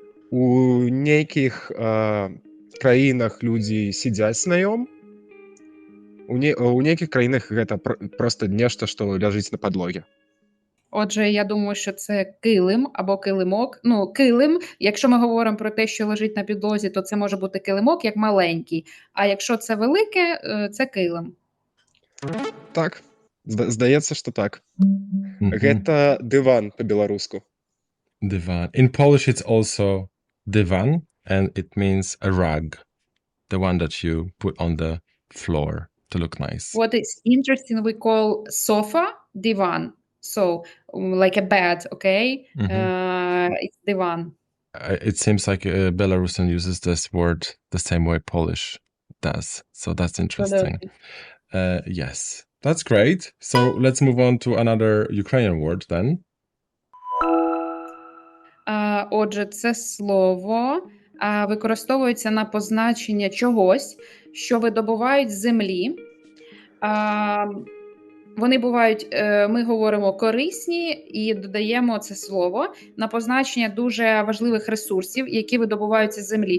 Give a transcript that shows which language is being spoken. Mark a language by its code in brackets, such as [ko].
[be] У нейкіх краінах людзі сядзяць на ём. У нейкіх краінах гэта проста нешта, што ляжыць на падлоге. [uk] Отже, я думаю, що це килим або килимок. Ну, килим, якщо ми говоримо про те, що лежить на підлозі, то це може бути килимок, як маленький. А якщо це велике, це килим. [be] Так, здаецца, што так. Mhm. Гэта дыван па-беларуску. [pl] Dywan. [en] In Polish, it's also dywan, and it means a rug, the one that you put on the floor to look nice. What is interesting, we call sofa divan. So, like a bed, okay? It's divan. It seems like Belarusian uses this word the same way Polish does. So that's interesting. Yes, that's great. So let's move on to another Ukrainian word then. [uk] Отже, це слово використовується на позначення чогось, що видобувають з землі. Вони бувають, ми говоримо корисні і додаємо це слово на позначення дуже важливих ресурсів, які видобуваються з землі.